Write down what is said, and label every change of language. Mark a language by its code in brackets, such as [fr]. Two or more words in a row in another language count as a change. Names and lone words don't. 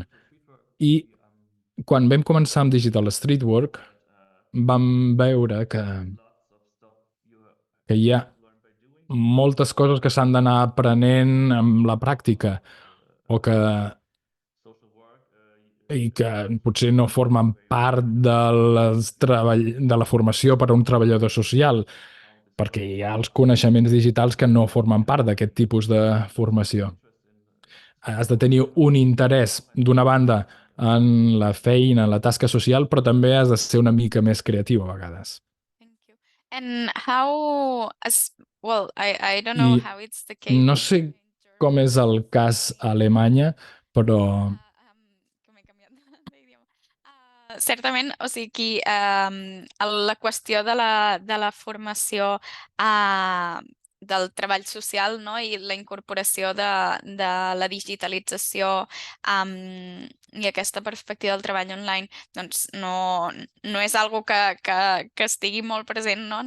[ca] I quan vam començar amb Digital Streetwork, vam veure que hi ha moltes coses que s'han d'anar aprenent amb la pràctica o i que potser no formen part de la formació per a un treballador social, perquè hi ha els coneixements digitals que no formen part d'aquest tipus de formació. Has de tenir un interès, d'una banda, en la feina, en la tasca social, però també has de ser una mica més creatiu a vegades. [en] Thank you. And how, well, I don't know I how it's the case. [ca] no sé com és el cas a Alemanya, però Que m'he canviat d'idioma. Certament, o sigui, la qüestió de la formació del treball social, no? I la incorporació de la digitalització i aquesta perspectiva del treball online, doncs no és algo que estigui molt present, no?